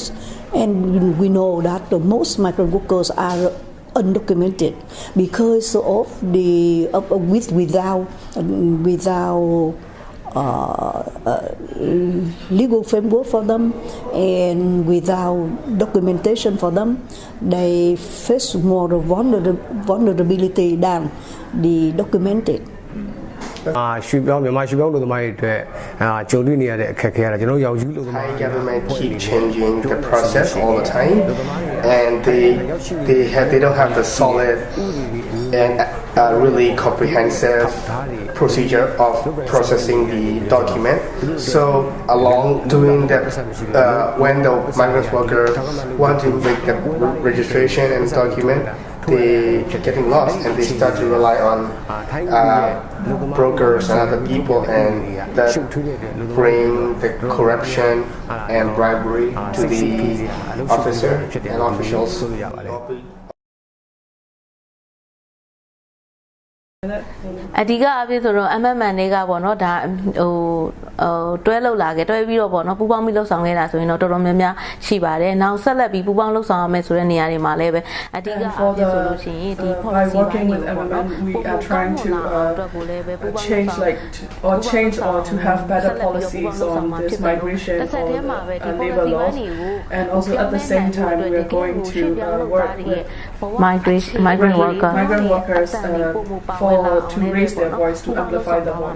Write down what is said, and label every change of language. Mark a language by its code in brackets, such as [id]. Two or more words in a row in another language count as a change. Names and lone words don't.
[en] And we know that most migrant workers are undocumented because of without legal framework for them and without documentation for them, they face more vulnerability than the documented. [my] ရွှေပြောင်းမြန်မာရွှေပြောင်းလို့သမားတွေအတွက်ကြုံတွေ့နေရတဲ့အခက်အခဲကတော့ကျွန်တော်ရောက်ယူလို့သမား [en] Thai government keep changing the process all the time, and they don't have the solid and really comprehensive procedure of processing the document. So along doing that, when the migrant worker want to make the registration and document, they getting lost and they start to rely on brokers and other people, and that bring the corruption and bribery to the officer and officials. [my] အဓိကအဖြစ်ဆိုတော့ MMN တွေကပေါ့နော်ဒါဟိုတွဲလောက်လာခဲ့တွဲပြီးတော့ပေါ့နော်ပူပေါင်းပြီးလှုပ်ဆောင်ခဲ့တာဆိုရင်တော့တော်တော်များများရှိပါတယ်။နောက်ဆက်လက်ပြီးပူပေါင်းလှုပ်ဆောင်ရမယ်ဆိုတဲ့နေရာတွေမှာလည်းပဲအဓိကအဖြစ်ဆိုလို့ရှိရင်ဒီ policy [en] working with MMN we are trying to change or to have better policies on this migration or labor laws, and also at the same time we are going to work with migrant workers to raise their voice, to amplify the voice.